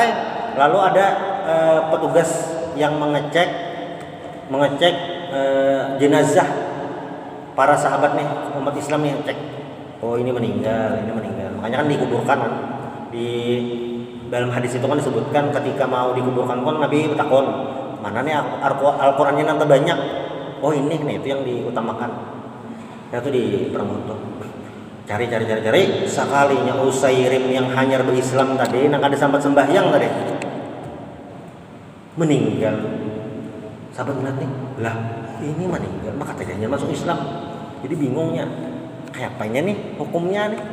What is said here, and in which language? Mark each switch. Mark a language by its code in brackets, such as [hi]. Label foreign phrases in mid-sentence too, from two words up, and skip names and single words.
[id] Lalu ada petugas yang mengecek jenazah para sahabat nih, umat Islam nih, cek. Oh ini meninggal. Makanya kan dikuburkan di dalam hadis itu kan disebutkan ketika mau dikuburkan pun Nabi bertakon, mana nih Al-Qur'annya nanti banyak. Oh ini nih, itu yang diutamakan. Itu di perang Uhud. Cari. [bjn] Sekalinya Usairim yang hanyar berislam tadi, nak ada sambat sembahyang tadi, meninggal. [id] Sahabat melihat nih, lah ini meninggal, maka tadinya masuk Islam. Jadi bingungnya, kayak apanya nih hukumnya nih?